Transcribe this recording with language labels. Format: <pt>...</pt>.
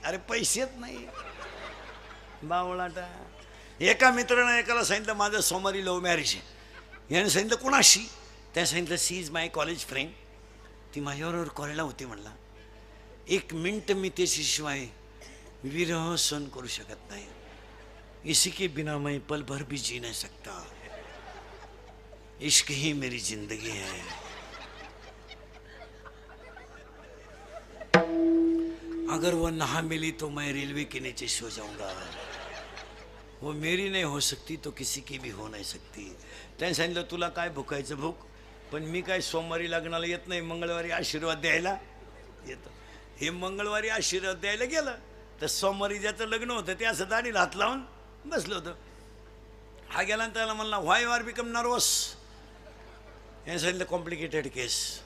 <mr>अरे पैसेच नाही बावळाटा. एका मित्रानं एकाला सांगितलं माझं सोमवारी लव्ह मॅरेज आहे. याने सांगितलं कोणाशी? त्याने सांगितलं</mr> <en>She is my college friend.</en> <mr>ती माझ्याबरोबर कॉलेजला होती. म्हणला 1 मिनिट मी त्याच्याशिवाय विरह सहन करू शकत नाही.</mr> <hi>इसी के बिना मैं पल भर भी जी नहीं सकता. इश्क ही मेरी जिंदगी है. अगर वो ना मिली तो मैं रेलवे के नीचे सो जाऊंगा. वो मेरी नहीं हो सकती तो किसी की भी हो नहीं सकती.</hi> <mr>त्याने सांगितलं तुला काय भुकायचं भूक, पण मी काय सोमवारी लग्नाला येत नाही, मंगळवारी आशीर्वाद द्यायला येतो. हे मंगळवारी आशीर्वाद द्यायला गेलं तर सोमवारी ज्याचं लग्न होतं ते असं दाढीला हात लावून बसलं होतं. हा गेला त्याला म्हणला</mr> <en>Why you are become nervous.</en> <mr>याने सांगितलं</mr> <en>Complicated case.</en>